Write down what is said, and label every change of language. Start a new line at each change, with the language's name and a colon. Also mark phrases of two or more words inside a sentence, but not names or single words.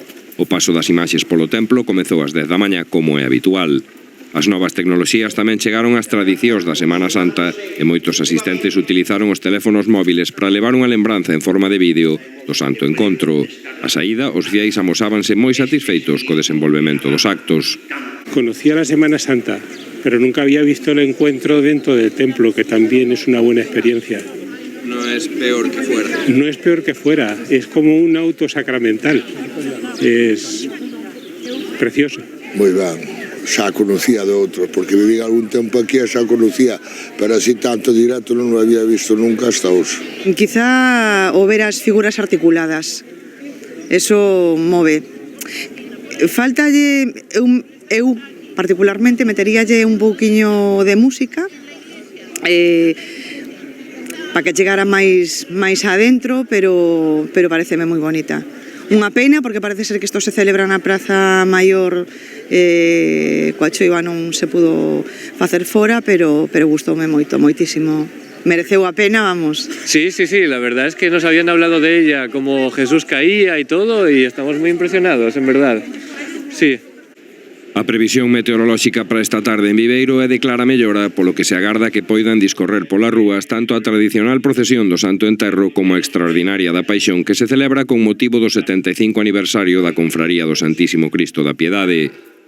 Galician: O paso das imaxes polo templo comezou ás 10 da mañá, como é habitual. As novas tecnoloxías tamén chegaron ás tradicións da Semana Santa e moitos asistentes utilizaron os teléfonos móviles para levar unha lembranza en forma de vídeo do Santo Encontro. A saída, os fiéis amosábanse moi satisfeitos co desenvolvemento dos actos.
Spanish: Conocía la Semana Santa, pero nunca había visto el encuentro dentro del templo, que también es una buena experiencia. No es peor que fuera. No es peor que fuera, es como un auto sacramental. Es precioso.
Galician: Moi ben, xa conocía de outros, porque viví algún tempo aquí e xa conocía, pero así tanto directo non lo había visto nunca hasta hoxe. Quizá o ver as figuras articuladas, eso move. Faltalle, eu particularmente meteríalle un pouquiño de música, para que chegara máis adentro, pero pareceme moi bonita. Unha pena, porque parece ser que isto se celebra na Praza Maior, coa choiva non se pudo facer fora, pero gustoume moito, moitísimo. Mereceu a pena, vamos.
Spanish: Sí, la verdad es que nos habían hablado de ella, como Jesús caía y todo, y estamos muy impresionados, en verdad. Sí.
Galician: A previsión meteorolóxica para esta tarde en Viveiro é de clara mellora, polo que se agarda que poidan discorrer polas rúas tanto a tradicional procesión do Santo Enterro como a extraordinaria da Paixón que se celebra con motivo do 75 aniversario da Confraría do Santísimo Cristo da Piedade.